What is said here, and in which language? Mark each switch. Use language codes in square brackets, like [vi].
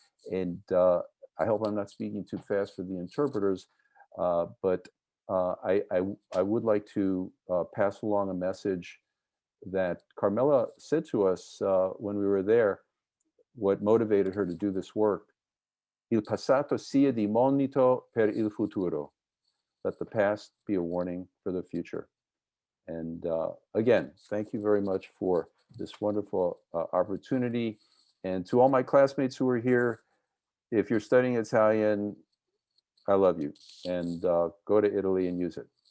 [en] And I hope I'm not speaking too fast for the interpreters, but I would like to pass along a message that Carmela said to us when we were there, what motivated her to do this work. [it] Il passato sia di monito per il futuro. [en] Let the past be a warning for the future. And again, thank you very much for this wonderful opportunity. And to all my classmates who are here, if you're studying Italian, I love you. And go to Italy and use it.